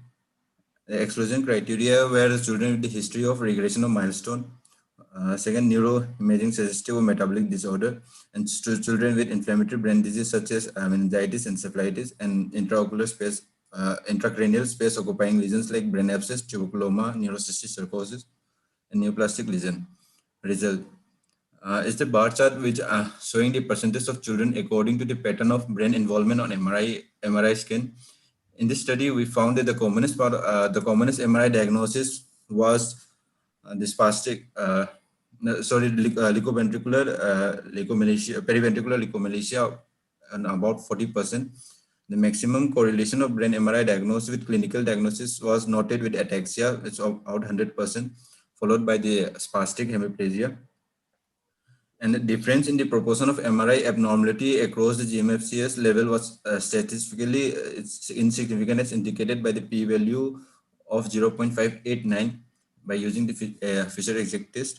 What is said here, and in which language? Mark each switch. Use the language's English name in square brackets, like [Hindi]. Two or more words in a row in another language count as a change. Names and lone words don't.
[English] The exclusion criteria were the children with the history of regression of milestone, second, neuroimaging suggestive of metabolic disorder, and children with inflammatory brain disease such as meningitis, encephalitis, and intracranial space occupying lesions like brain abscess, tuberculoma, neurocystic sarcosis, and neoplastic lesion. Result is the bar chart which showing the percentage of children according to the pattern of brain involvement on MRI scan. In this study, we found that the commonest MRI diagnosis was the spastic, leukoventricular leukomalacia, periventricular leukomalacia, and about 40%. The maximum correlation of brain MRI diagnosis with clinical diagnosis was noted with ataxia, it's about 100%, followed by the spastic hemiplegia. And the difference in the proportion of MRI abnormality across the GMFCS level was statistically insignificant, as indicated by the p-value of 0.589 by using the Fisher-Exact test.